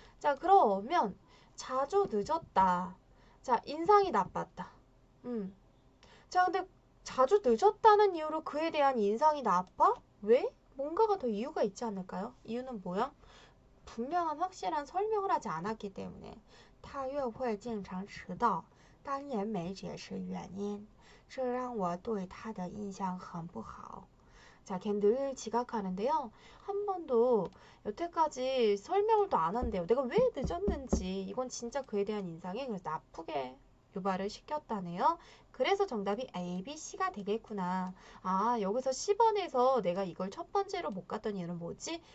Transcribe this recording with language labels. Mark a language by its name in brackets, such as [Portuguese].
[Korean] 자, 그러면 자주 늦었다. 자, 인상이 나빴다. 자, 근데 자주 늦었다는 이유로 그에 대한 인상이 나빠? 왜? 뭔가가 더 이유가 있지 않을까요? 이유는 뭐야? 분명한 확실한 설명을 하지 않았기 때문에. [Chinese] 他约会经常迟到当然没解释原因这让我对他的印象很不好. [Korean] 자, 걔 늘 지각하는데요. 한 번도 여태까지 설명을 또 안 한대요. 내가 왜 늦었는지. 이건 진짜 그에 대한 인상이 그래서 나쁘게 유발을 시켰다네요. 그래서 정답이 A, B, C가 되겠구나. 아, 여기서 10번에서 내가 이걸 첫 번째로 못 갔던 이유는 뭐지?